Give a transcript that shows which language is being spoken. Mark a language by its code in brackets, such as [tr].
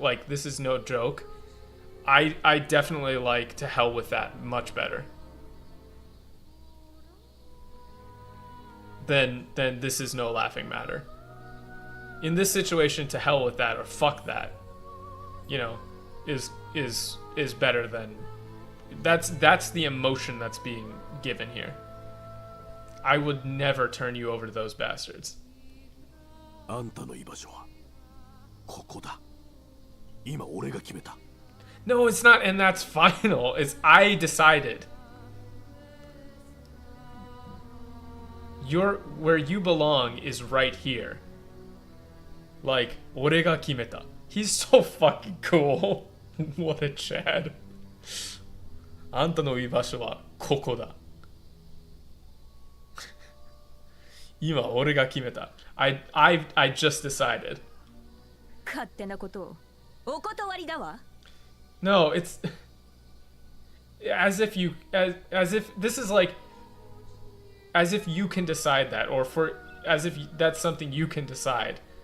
[en] Like, this is no joke. I definitely like to hell with that much better than this is no laughing matter. In this situation, to hell with that or fuck that, you know, is better than, that's the emotion that's being given here. I would never turn you over to those bastards. [ja] あんたの居場所はここだ。今俺が決めた。 [en] No, it's not, and that's final. It's I decided. Where you belong is right here. Like, [ja] 俺が決めた. [en] He's so fucking cool. What a Chad. [ja] あんたの居場所はここだ。今俺が決めた。 [en] I just decided. [ja] 勝手なことをお断りだわ。 [en] No, it's as if this is like as if you can decide that, or as if that's something you can decide.